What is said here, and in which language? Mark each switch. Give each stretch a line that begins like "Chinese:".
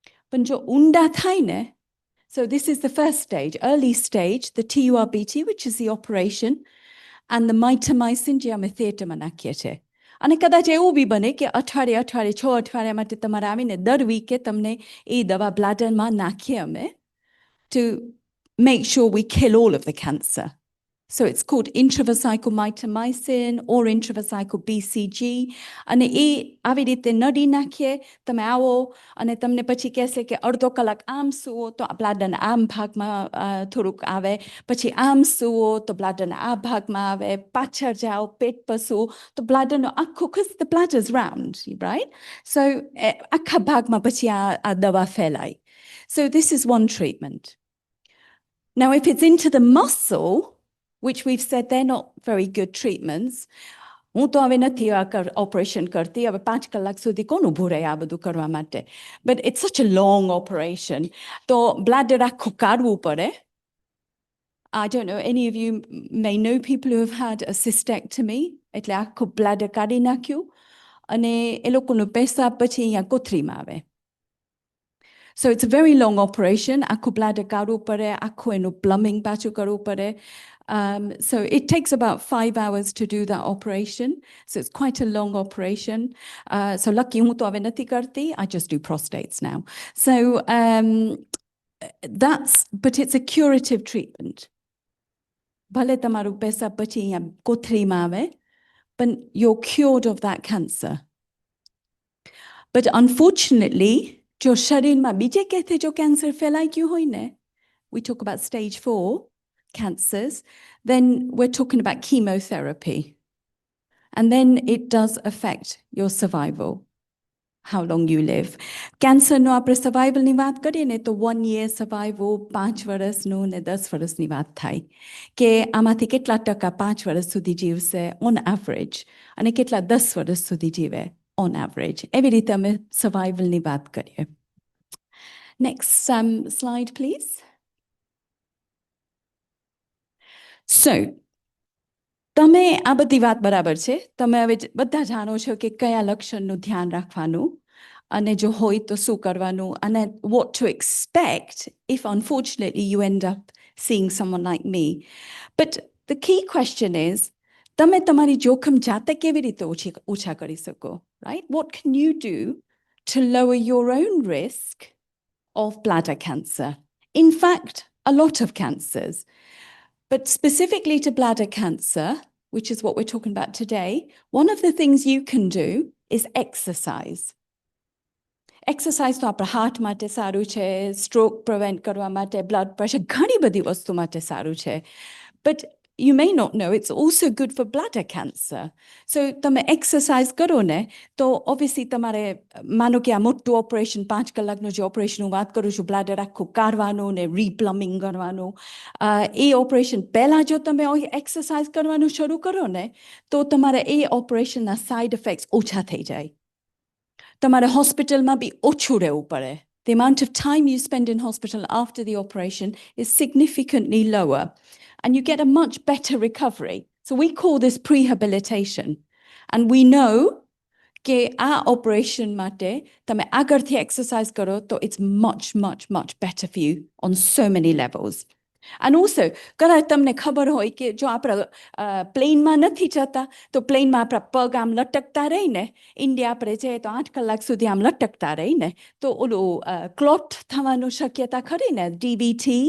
Gujarati: પણ જો ઊંડા થાય ને,
English: so this is the first stage, early stage, the TURBT, which is the operation, and the mitomycin
Gujarati: જે અમે theatreમાં નાખીએ છીએ. અને કદાચ એવું બી બને કે અઠવાડિયે 6 અઠવાડિયા માટે તમારે આવીને દર વીકે તમને એ દવા બ્લાડરમાં નાખીએ અમે
English: to make sure we kill all of the cancer. So it's called intravesical mitomycin or intravesical BCG.
Gujarati: અને એ આવી રીતે નડી નાખીએ, તમે આવો અને તમને પછી કહેશે કે અડધો કલાક આમ સુવો તો બ્લાડરના આમ ભાગમાં થોડુંક આવે, પછી આમ સુવો તો બ્લાડરના આ ભાગમાં આવે, પાછળ જાઓ પેટ પર સુવો તો બ્લાડરનો આખો,
English: because the bladder's round, right?
Gujarati: So આખા ભાગમાં પછી આ દવા ફેલાય.
English: So this is one treatment. Now if it's into the muscle, which we've said they're not very good treatments,
Gujarati: હું તો હવે નથી ઓપરેશન કરતી, હવે 5 કલાક સુધી કોણ ઊભું રહે આ બધું કરવા માટે?
English: But it's such a long operation.
Gujarati: તો બ્લાડર આખું કાઢવું પડે.
English: I don't know, any of you may know people who have had a cystectomy,
Gujarati: એટલે આખું બ્લાડર કાઢી નાખ્યું અને એ લોકોનું પેશાબ પછી અહીંયા કોથળીમાં આવે.
English: So it's a very long operation.
Gujarati: આખું bladder કાઢવું પડે, આખું એનું plumbing પાછું કરવું પડે.
English: So it takes about 5 hours to do that operation. So it's quite a long operation.
Gujarati: So lucky હું તો હવે નથી કરતી.
English: I just do prostates now. So but it's a curative treatment.
Gujarati: ભલે તમારું પેશાબ પછી અહીંયા કોથળીમાં આવે,
English: but you're cured of that cancer. But unfortunately,
Gujarati: જો શરીરમાં બીજે ક્યાંથી જો કેન્સર ફેલાઈ ગયું હોય ને,
English: we talk about stage 4 cancers, then we're talking about chemotherapy. And then it does affect your survival, how long you live.
Gujarati: કેન્સરનો આપણે સર્વાઇવલની વાત કરીએ ને તો 1 year survival, 5 વર્ષનું ને 10 વર્ષની વાત થાય કે આમાંથી કેટલા ટકા 5 વર્ષ સુધી જીવશે
English: on average
Gujarati: અને કેટલા 10 વર્ષ સુધી જીવે on average. એવી રીતે અમે સર્વાઇવલની વાત કરીએ.
English: Next slide, please.
Gujarati: So, તમે આ બધી વાત બરાબર છે. તમે હવે બધા જાણો છો કે કયા લક્ષણનું ध्यान રાખવાનું અને જો હોય તો શું કરવાનું અને
English: what to expect if unfortunately you end up seeing someone like me. But the key question is,
Gujarati: તમે તમારી જોખમ જાતે કેવી રીતે ઓછા કરી શકો, right?
English: What can you do to lower your own risk of bladder cancer? In fact, a lot of cancers. But specifically to bladder cancer, which is what we're talking about today, one of the things you can do is exercise.
Gujarati: Exercise તો આપણા heart માટે સારું છે, stroke prevent કરવા માટે, blood pressure, ઘણી બધી વસ્તુ માટે સારું છે.
English: But you may not know it's also good for bladder cancer.
Gujarati: So તમે exercise કરો ને તો obviously તમારે માનો કે આ મોટું ઓપરેશન 5 કલાકનું જે ઓપરેશનનું વાત કરું છું, બ્લાડર આખું કાઢવાનું ને રીપ્લમ્બિંગ કરવાનું, એ ઓપરેશન પહેલાં જો તમે એક્સરસાઇઝ કરવાનું શરૂ કરો ને તો તમારે એ ઓપરેશનના સાઇડ ઇફેક્ટ્સ ઓછા થઈ જાય. તમારે હોસ્પિટલમાં બી ઓછું રહેવું પડે.
English: The amount of time you spend in hospital after the operation is significantly lower, and you get a much better recovery. So we call this prehabilitation. And we know
Gujarati: કે આ ઓપરેશન માટે તમે આગળથી એક્સરસાઇઝ કરો તો
English: it's much, much, much better for you on so many levels.
Gujarati: And also, કદાચ તમને ખબર હોય કે જો આપણે પ્લેનમાં નથી જતા તો પ્લેનમાં આપણા પગ આમ લટકતા રહીને, ઇન્ડિયા આપણે જઈએ તો 8 કલાક સુધી આમ લટકતા રહીને તો ઓલું ક્લોટ થવાનું શક્યતા ખરી ને, DVT.